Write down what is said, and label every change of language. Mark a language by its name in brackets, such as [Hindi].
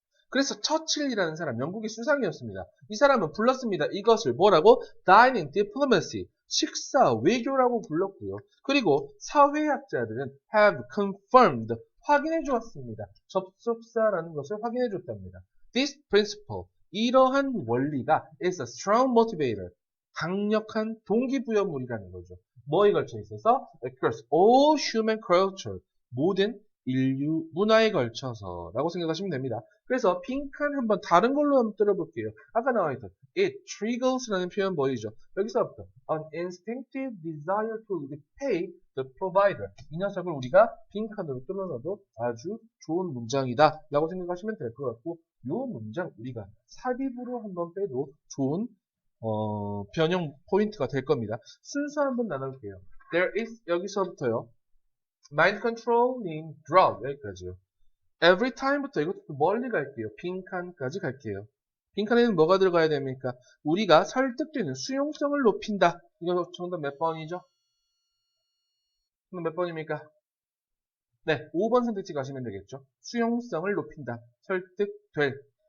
[Korean] 그래서 처칠이라는 사람, 영국의 수상이었습니다. 이 사람은 불렀습니다. 이것을 뭐라고? Dining Diplomacy, 식사 외교라고 불렀고요. 그리고 사회학자들은 [English] have confirmed, [Korean] 확인해 주었습니다. 접속사라는 것을 확인해 줬답니다. [English] This principle, [Korean] 이러한 원리가 [English] is a strong motivator, [Korean] 강력한 동기부여물이라는 거죠. 뭐에 걸쳐 있어서? [English] Across all human culture, [Korean] 모든 인류 문화에 걸쳐서 라고 생각하시면 됩니다. 그래서 빈칸 한번 다른 걸로 한번 들어볼게요. 아까 나와있던 [English] it triggers [Korean] 라는 표현 보이죠? 여기서부터 [English] an instinctive desire to repay the provider, [Korean] 이 녀석을 우리가 빈칸으로 뚫어놔도 아주 좋은 문장이다 라고 생각하시면 될 것 같고, 이 문장 우리가 삽입으로 한번 빼도 좋은 변형 포인트가 될 겁니다. 순서 한번 나눠볼게요. [English] There is, [Korean] 여기서부터요. [English] Mind controlling drug, [Korean] 여기까지요. Every time부터 이것도 멀리 갈게요. 빈칸까지 갈게요. 빈칸에는 뭐가 들어가야 됩니까? 우리가 설득되는 수용성을 높인다. 이거 정답 몇 번이죠? 몇 번입니까? 네, 5번 선택지 가시면 되겠죠. 수용성을 높인다. 설득될.